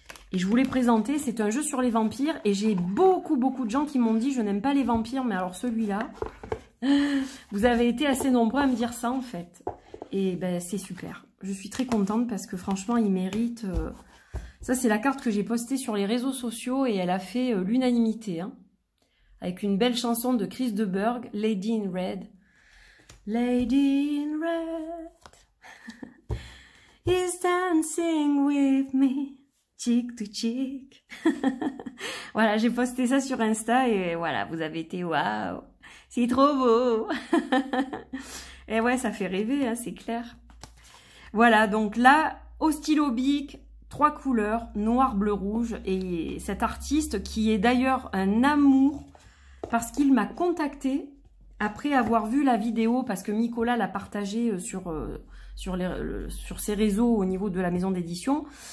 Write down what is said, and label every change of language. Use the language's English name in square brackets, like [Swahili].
[French] Et je vous l'ai présenté, c'est un jeu sur les vampires. Et j'ai beaucoup de gens qui m'ont dit, je n'aime pas les vampires, mais alors celui-là, vous avez été assez nombreux à me dire ça en fait. Et ben c'est super. Je suis très contente parce que franchement, il mérite... Ça, c'est la carte que j'ai postée sur les réseaux sociaux et elle a fait l'unanimité. Hein, avec une belle chanson de Chris de Burgh, Lady in Red. [English] Lady in Red is dancing with me, cheek to cheek. [French] Voilà, j'ai posté ça sur Insta et voilà, vous avez été waouh, c'est trop beau. Et ouais, ça fait rêver, hein, c'est clair. Voilà, donc là, au stylo bic, 3 couleurs, noir, bleu, rouge. Et cet artiste qui est d'ailleurs un amour parce qu'il m'a contacté après avoir vu la vidéo, parce que Nicolas l'a partagée sur ses réseaux au niveau de la maison d'édition.